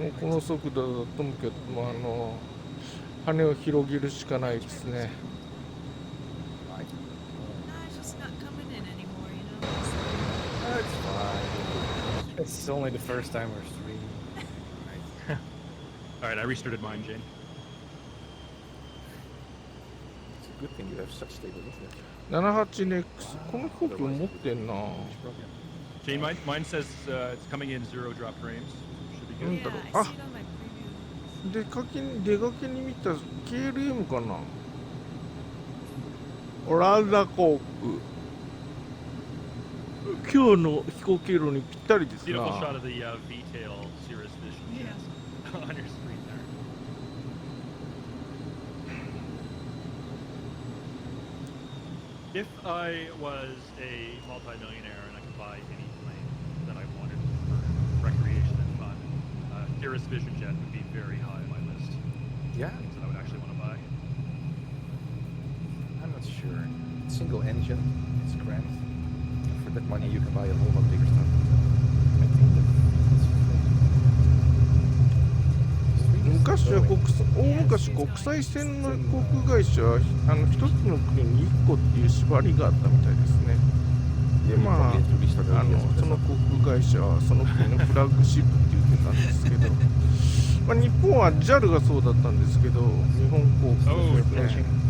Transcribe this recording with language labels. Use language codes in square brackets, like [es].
[ja] もうこの速度だともけど、まあ、羽を広げるしかないですね。 [en] Right. Nah, it's just not coming in anymore, you know? That's fine. It's only the first time we're streaming. All right, I restarted mine, Jane. It's a good thing you have such stable internet. [ja] 78NX この飛行機を持ってんな。 [en] Jane, mine says it's coming in 0 drop frames. Should be Mm. good. Yeah, I Ah. see it on my preview. [ja] 出かけに見た KLM かな。オランダ航空。今日の飛行経路にぴったりですな。 [en] Beautiful shot of the V-tail Cirrus Vision Yeah. on your screen there. If I was a multi-millionaire and I could buy any plane that I wanted for recreation and fun, Cirrus Vision Jet would be very high on my list. Yeah, Things that I would actually want to buy. I'm not sure. Single engine, it's grand. For that money, you can buy a whole lot bigger stuff. I think that [ja] 昔は大昔国際線の航空会社は一つの国に1個っていう縛りがあったみたいですね。でまあその航空会社はその国のフラッグシップって言ってたんですけど、まあ日本は JAL がそうだったんですけど、日本航空ですね。